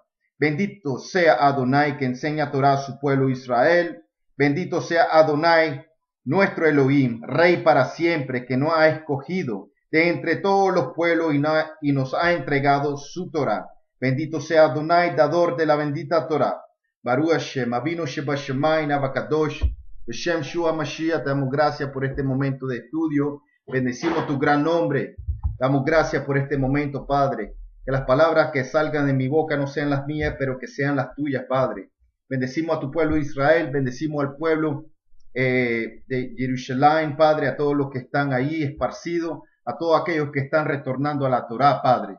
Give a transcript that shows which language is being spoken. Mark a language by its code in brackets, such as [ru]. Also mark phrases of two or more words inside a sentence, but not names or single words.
[es] Bendito sea Adonai que enseña Torah a su pueblo Israel. Bendito sea Adonai, nuestro Elohim, Rey para siempre, que nos ha escogido de entre todos los pueblos y nos ha entregado su Torah. Bendito sea Adonai, dador de la bendita Torah. [he] ברוך השם, אבינו שבשמים, אבא קדוש, השם ישוע משיח. [es] Te damos gracias por este momento de estudio. Bendecimos tu gran nombre. Damos gracias por este momento, Padre. Que las palabras que salgan de mi boca no sean las mías, pero que sean las tuyas, Padre. Bendecimos a tu pueblo Israel, bendecimos al pueblo de Jerusalén, Padre, a todos los que están ahí esparcidos, a todos aquellos que están retornando a la Torá, Padre.